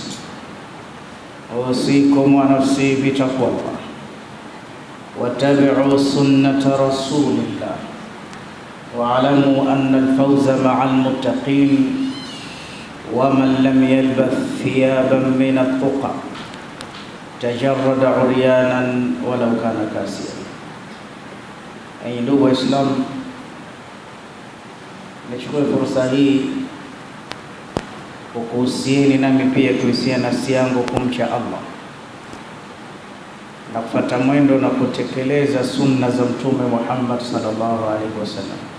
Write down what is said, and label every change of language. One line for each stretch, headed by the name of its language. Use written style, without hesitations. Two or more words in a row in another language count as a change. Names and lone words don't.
Arabic: أوصيكم ونفسي بتقوى الله واتبعوا سنة رسول الله واعلموا أن الفوز مع المتقين ومن لم يلبث ثيابا من التقى تجرد عريانا ولو كان كاسيا.
Swahili: أي ndugu Waislamu, nichukue fursa hii kukuhusieni nami pia kuhusia nafsi yangu kumcha Allah na kufuata mwendo na kutekeleza sunna za Mtume Muhammad
Arabic: صلى الله عليه وسلم.